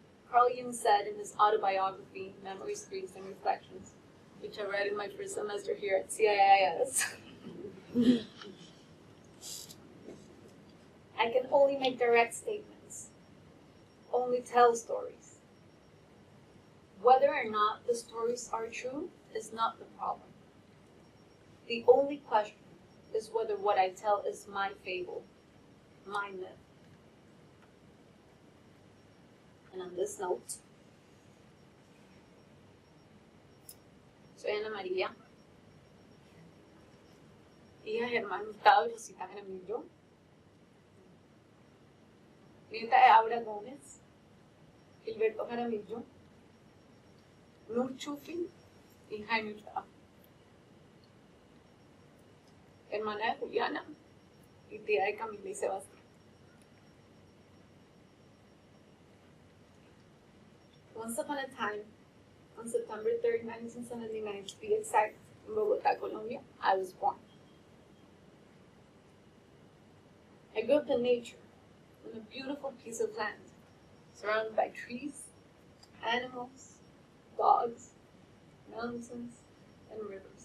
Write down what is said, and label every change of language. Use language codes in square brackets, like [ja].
[en] Carl Jung said in his autobiography, Memories, Dreams, and Reflections, which I read in my first semester here at CIIS, I can only make direct statements, only tell stories. Whether or not the stories are true is not the problem. The only question is whether what I tell is my fable, my myth. [es] And on this note, soy Ana María, hija de Germán Hurtado y Rosita Jaramillo, nieta de Aura Gómez, Gilberto Jaramillo, Nur Chufi y Jaime Hurtado, hermana de Juliana y tía de Camila y Sebastián. [en] Once upon a time, on September 3rd, 1979, to be exact, in Bogotá, Colombia, I was born. I grew up in nature, on a beautiful piece of land, surrounded by trees, animals, dogs, mountains, and rivers.